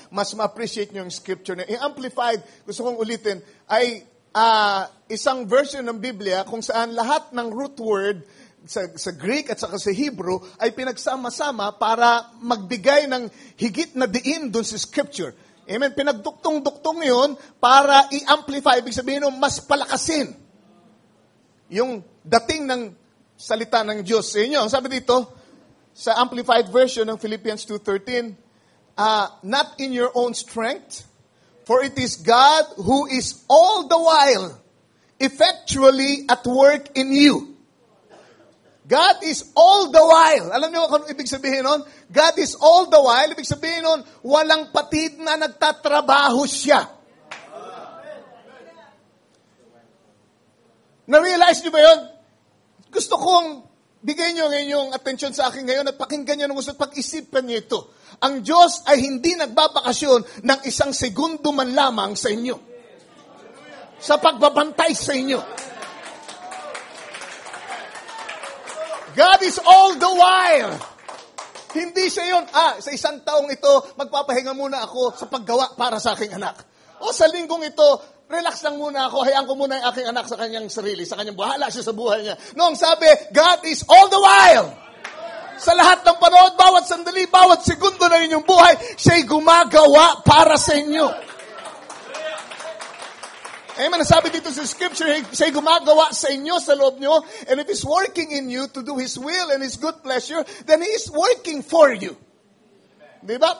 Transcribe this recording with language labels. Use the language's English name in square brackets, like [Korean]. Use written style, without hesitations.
[Filipino] Mas ma-appreciate nyo yung scripture na. Yung Amplified, gusto kong ulitin, ay isang version ng Biblia kung saan lahat ng root word sa Greek at saka sa Hebrew ay pinagsama-sama para magbigay ng higit na diin dun sa scripture. Amen? Pinagduktong-duktong yun para i-amplify, ibig sabihin mas palakasin yung dating ng salita ng Diyos sa inyo. Ang sabi dito, sa Amplified Version ng Philippians 2:13, [English] not in your own strength, for it is God who is all the while effectually at work in you. God is all the while. [Filipino] Alam niyo kung ibig sabihin nun? [English] God is all the while. [Filipino] Ibig sabihin nun, walang patid na nagtatrabaho siya. Na-realize niyo ba yun? Gusto kong bigay niyo ngayon yung atensyon sa akin ngayon at pakinggan niyo ng gusto at pag-isipan niyo ito. Ang Diyos ay hindi nagbabakasyon ng isang segundo man lamang sa inyo. Sa pagbabantay sa inyo. [English] God is all the while. [Filipino] Hindi siya yun, sa isang taong ito, magpapahinga muna ako sa paggawa para sa aking anak. O sa linggong ito, relax lang muna ako, hayaan ko muna yung aking anak sa kanyang sarili, sa kanyang bahala siya sa buhay niya. Noong sabi, [English] God is all the while. [Filipino] Sa lahat ng panahon, bawat sandali, bawat segundo na inyong buhay, siya'y gumagawa para sa inyo. [English] Amen. [Filipino] Sabi dito sa scripture, siya'y gumagawa sa inyo, sa loob nyo, [English] and if He's working in you to do His will and His good pleasure, then He is working for you. Diba?